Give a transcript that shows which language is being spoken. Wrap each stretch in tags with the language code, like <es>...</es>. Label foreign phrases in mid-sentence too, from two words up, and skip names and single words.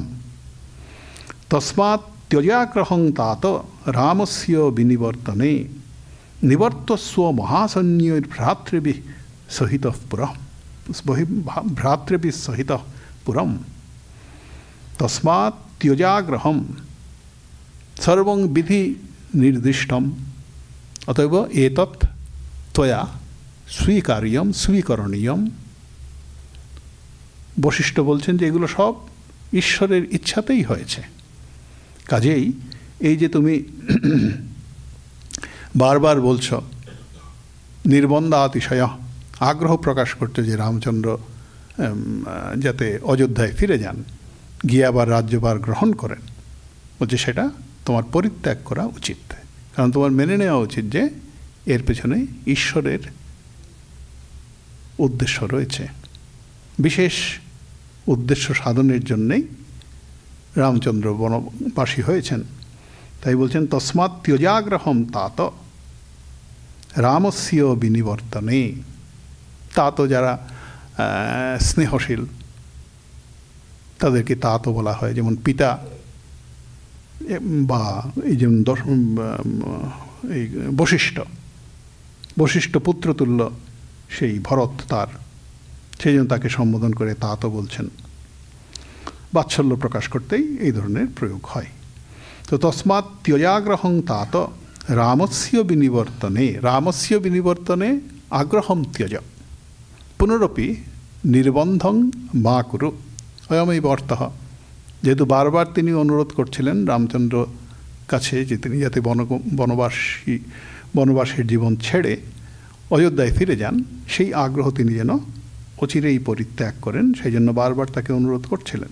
<sa>तस्मात् त्यजाग्रहं तात रामस्य विनिवर्तने निवर्तस्व महासैन्यैर्भ्रातृभिः सहितः पुरः, भ्रातृभिः सहितः पुरम्। तस्मात् त्यजाग्रहं सर्वं विधि निर्दिष्टम्। अतएव एतत् त्वया स्वीकार्यं स्वीकरणीयम्।</sa> <bn>বশিষ্ঠ বলছেন যে এগুলো সব ঈশ্বরের ইচ্ছাতেই হয়েছে। কাজেই এই যে তুমি বারবার বলছো নির্বন্ধাতিশয়, আগ্রহ প্রকাশ করছে যে রামচন্দ্র যাতে অযোধ্যায় ফিরে যান, গিয়ে আবার রাজ্যভার গ্রহণ করেন। বলছে সেটা তোমার পরিত্যাগ করা উচিত, কারণ তোমার মেনে নেওয়া উচিত যে এর পেছনে ঈশ্বরের উদ্দেশ্য রয়েছে, বিশেষ উদ্দেশ্য সাধনের জন্যেই রামচন্দ্র বনবাসী হয়েছেন। তাই বলছেন</bn> <sa>তস্মাৎ ত্যজাগ্রহম তাত রামস্য বিনিবর্তনে।</sa> <bn>তাত যারা স্নেহশীল তাদেরকে তাত বলা হয়, যেমন পিতা বা এই যেমন এই বশিষ্ঠ পুত্রতুল্য সেই ভরত তার, সেই জন্য তাকে সম্বোধন করে তাত বলছেন। বাৎসল্য প্রকাশ করতেই এই ধরনের প্রয়োগ হয়। তো</bn> <sa>তস্মাৎ ত্যজাগ্রহং তাত রামস্য বিনিবর্তনে, রামস্য বিনিবর্তনে আগ্রহম ত্যজ পুনরপি নির্বন্ধং মা কুরু অয়মেব অর্থঃ।</sa> <bn>যেহেতু বারবার তিনি অনুরোধ করছিলেন রামচন্দ্র কাছে যে তিনি যাতে বনবাসীর জীবন ছেড়ে অযোধ্যায় ফিরে যান, সেই আগ্রহ তিনি যেন অচিরেই পরিত্যাগ করেন, সেই জন্য বারবার তাকে অনুরোধ করছিলেন।</bn>